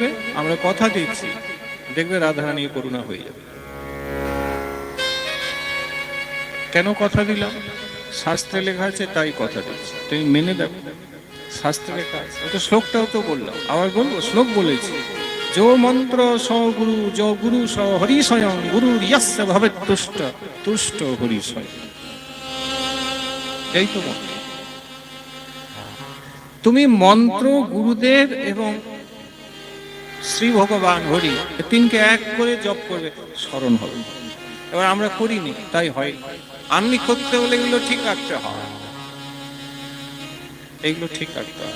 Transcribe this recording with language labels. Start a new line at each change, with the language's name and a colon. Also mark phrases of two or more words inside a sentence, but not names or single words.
Bangla: আমরা কথা দিচ্ছি, দেখবে রাধারানী করুণা হয়ে যাবে। কেন কথা দিলাম? শাস্ত্রে লেখা আছে তাই কথা দিচ্ছি, তুমি মেনে দেখো। শাস্ত্রে লেখা আছে, তো শ্লোকটাও তো বললাম, আবার বলবো, শ্লোক বলেছি,
Sanskrit: जो मंत्र स गुरु, जो गुरु स हरि स्वयं, गुरु यस्य भवेत् तुष्ट, तुष्ट हरि स्वयं।
Bangla: এই তো তুমি মন্ত্র, গুরুদেব এবং শ্রী ভগবান হরি 3কে এক করে জপ করবে, স্মরণ হবে। এবার আমরা করিনি তাই হয়। আমি করতে হলে এগুলো ঠিক রাখতে হয়, এইগুলো ঠিক রাখতে হয়।